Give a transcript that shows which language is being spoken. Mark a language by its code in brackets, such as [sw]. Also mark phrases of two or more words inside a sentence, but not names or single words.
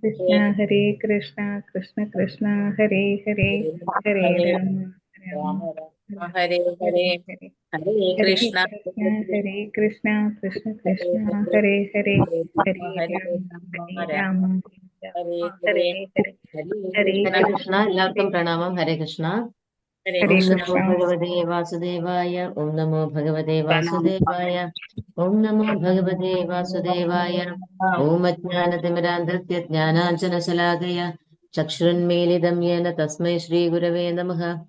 [sa] കൃഷ്ണ കൃഷ്ണ കൃഷ്ണ ഹരേ ഹരേ ഹരേ ഹരേ രാമ രാമ രാമ ഹരേ ഹരേ ഹരേ ഹരേ ഹരേ ഹരേ കൃഷ്ണ കൃഷ്ണ കൃഷ്ണ ഹരേ കൃഷ്ണ ഹരേ ഹരേ ഹരേ രാമ ഹരേ ഹരേ രാമ ഹരേ ഹരേ ഹരേ ഹരേ ഹരേ ഹരേ കൃഷ്ണ ഹരേ കൃഷ്ണ. [ml] എല്ലാവർക്കും പ്രണാമം. [sa] ഹരേ കൃഷ്ണ. ഹരേ ഹരേ ഓം കൃഷ്ണ നമോ കൃഷ്ണ ഭഗവതേ വാസുദേവായ. ഓം നമോ ഭഗവതേ വാസുദേവായ. ഓം നമോ ഭഗവതേ വാസുദേവായ. ഓം അജ്ഞാനതിമിരാന്ധസ്യ ജ്ഞാനാഞ്ജനശലാകയ ചക്ഷുരുന്മീലിതം യേന തസ്മൈ ശ്രീഗുരവേ നമഃ.